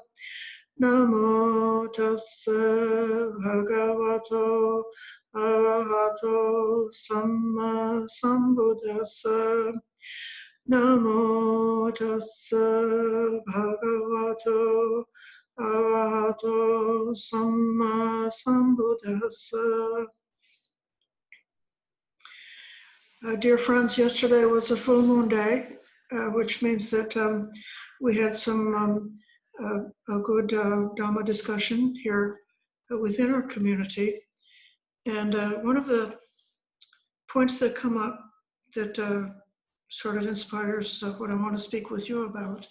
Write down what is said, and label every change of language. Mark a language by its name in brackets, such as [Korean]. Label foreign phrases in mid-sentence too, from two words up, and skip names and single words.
[Pali] Namo tassa bhagavato arahato samma sambuddhassa. Namo tassa bhagavato arahato samma sambuddhassa. [English] Dear friends, yesterday was a full moon day, which means that we had some a good Dhamma discussion here within our community. And one of the points that come up that sort of inspires what I want to speak with you about.